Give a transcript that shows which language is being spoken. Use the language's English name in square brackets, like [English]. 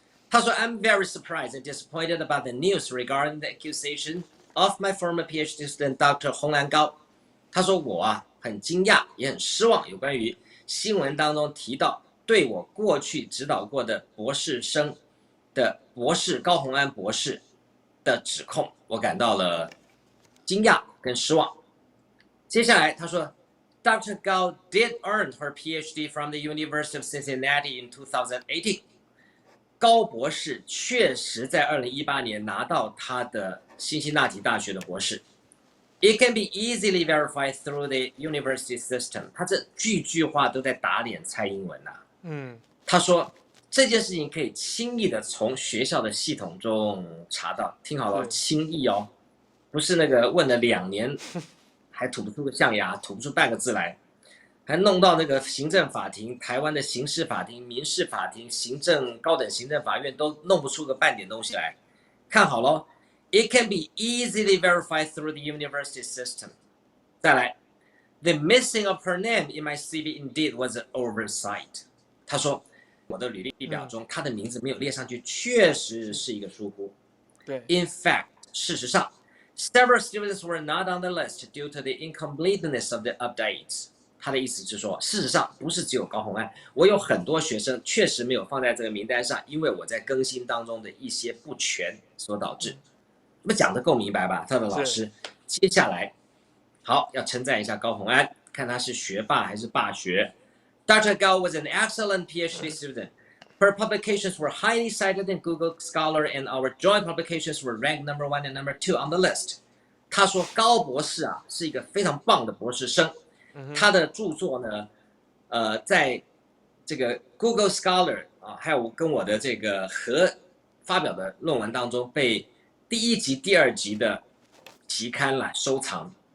[Chinese] 他说 [English] ，I'm very surprised and disappointed about the news regarding the accusation of my former PhD student Dr. [Chinese] 洪兰高。他说我很惊讶，也很失望，有关于新闻当中提到对我过去指导过的博士生的博士高虹安博士的指控，我感到了惊讶跟失望。接下来他说 ，Dr. [English] Gao did earn her PhD from the University of Cincinnati in 2018。 [Chinese] 高博士确实在2018年拿到他的辛辛那提大学的博士。 [English] It can be easily verified through the university system。 [Chinese] 他这句话都在打脸蔡英文他说这件事情可以轻易的从学校的系统中查到，听好了，轻易哦，不是那个问了2年还吐不出个象牙，吐不出半个字来，还弄到那个行政法庭、台湾的刑事法庭、民事法庭、高等行政法院都弄不出个半点东西来。看好咯 [English] ，It can be easily verified through the university system。 [Chinese] 再来 [English] ，The missing of her name in my CV indeed was an oversight。 [Chinese] 他说，我的履历表中她的名字没有列上去，确实是一个疏忽。对 [English] In fact， [Chinese] 事实上 [English] ，several students were not on the list due to the incompleteness of the updates。 [Chinese] 他的意思是说，事实上不是只有高虹安，我有很多学生确实没有放在这个名单上，因为我在更新当中的一些不全所导致。那么讲得够明白吧，他的老师？接下来，好，要称赞一下高虹安，看他是学霸还是霸学。Dr. [English] Gao was an excellent PhD student. Her publications were highly cited in Google Scholar, and our joint publications were ranked number 1 and number 2 on the list. [Chinese] 他说高博士啊是一个非常棒的博士生。他的著作呢，在这个 Google Scholar 啊，还有跟我的这个合发表的论文当中，被第1集、第2集的期刊来收藏。